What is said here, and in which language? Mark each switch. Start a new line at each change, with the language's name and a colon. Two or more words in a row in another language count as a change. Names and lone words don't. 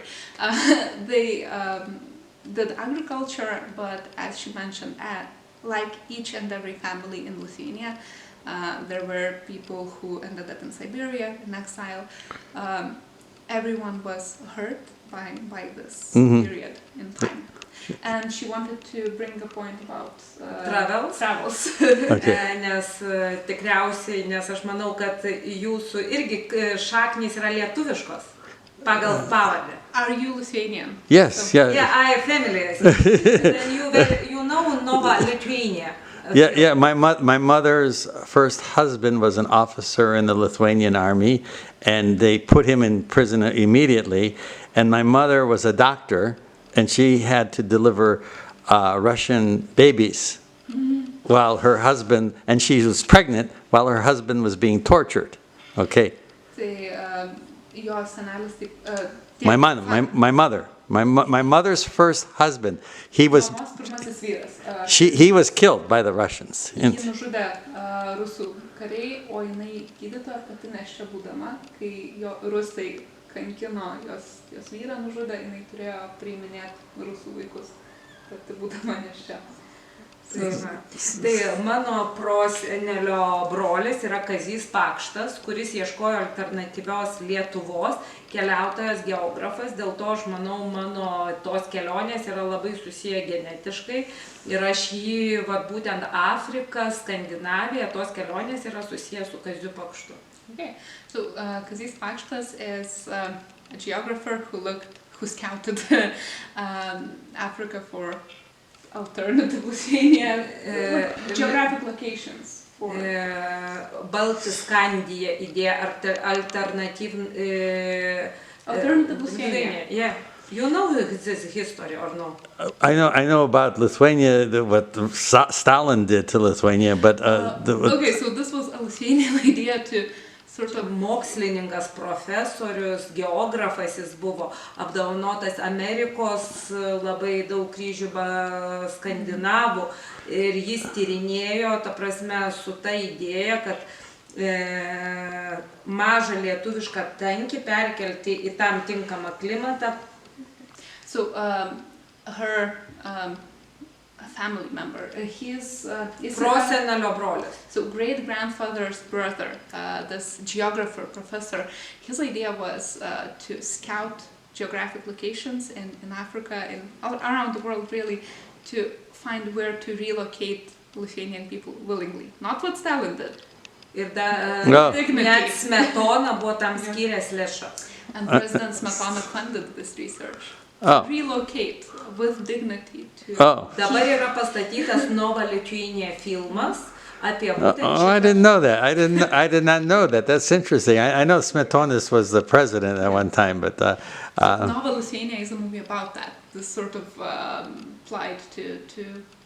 English: They did agriculture, but as she mentioned, like each and every family in Lithuania, there were people who ended up in Siberia, in exile. Everyone was hurt by this period in time. And she wanted to bring a point about travels. Okay.
Lithuanian: Nes tikriausiai, nes aš manau, kad jūsų irgi šaknys yra lietuviškos pagal pavardę.
English: Are you Lithuanian? Yes, so, yeah, I have family. Then you know Nova Lithuania. Yeah. My mother's first husband was an officer in the Lithuanian army, and they put him in prison immediately. And my mother was a doctor, and she had to deliver Russian babies while her husband, and she was pregnant while her husband was being tortured. Okay. My mother's first husband, he was killed by the Russians.
Lithuanian: Kankino jos vyrą nužudė, jinai turėjo priiminėti rusų vaikus, pati būdama nėščia. Tai mano prosenelio brolis yra Kazys Pakštas, kuris ieškojo alternatyvios Lietuvos, keliautojas, geografas, dėl to aš manau, mano tos kelionės yra labai susiję genetiškai ir aš jį, būtent Afrika, Skandinavija, tos kelionės yra susiję su Kaziu Pakštu.
English: Okay, so Kazys Pakštas is a geographer who scouted Africa for alternative Lithuanian geographic locations.
Lithuanian: Baltiskandija idėja alternative
English: Lithuania. Yeah. You know this history or no? I know about Lithuania, what Stalin did to Lithuania, but okay, so this was a Lithuanian idea to sort of
Lithuanian: mokslininkas, profesorius, geografas jis buvo, apdovanotas Amerikos labai daug kryžių skandinavų ir jis tyrinėjo, ta prasme, su ta idėja, kad mažą lietuvišką tankį perkelti į tam tinkamą klimatą.
English: So her family member,
Lithuanian: prosenelio brolis.
English: So great grandfather's brother, this geographer, professor, his idea was to scout geographic locations in Africa and around the world, really, to find where to relocate Lithuanian people willingly, not what Stalin did.
Lithuanian: Ir net Smetona buvo tam skyręs lėšas.
English: And President Smetona funded this research. Relocate with dignity to...
Lithuanian: Dabar yra pastatytas Nova Lithuania filmas apie būtent
English: Oh, I didn't know that. I did not know that. That's interesting. I know Smetonas was the president at one time, but... Nova Lithuania is a movie about that. This sort of plight to